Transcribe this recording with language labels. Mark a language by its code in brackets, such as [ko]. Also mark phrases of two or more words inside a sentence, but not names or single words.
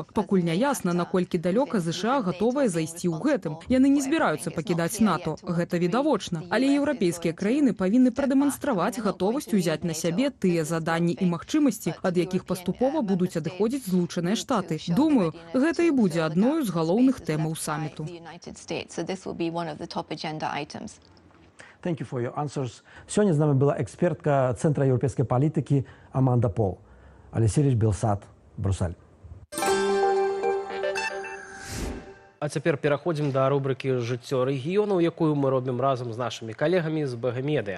[be] Пакуль не ясна, наколькі далёка ЗША гатовая зайсці ў гэтым. Яны не збіраюцца пакідаць НАТО, гэта відавочна. Але еўрапейскія краіны павінны прадэманстраваць гатовасць узяць на сябе тыя заданні і магчымасці, ад якіх паступова будуць адыходзіць Злучаныя Штаты. Думаю, гэта і будзе адной з галоўных тэмаў саміту. [en] Thank you for your answers. [be] Сёння з намі была экспертка Цэнтра еўрапейскай палітыкі Аманда Пол. Алексей Белсат, Бруссель. А цяпер пераходзім да рубрыкі «Жыццё рэгіёнаў», якую мы робім разам з нашымі калегамі з БГ-медыя.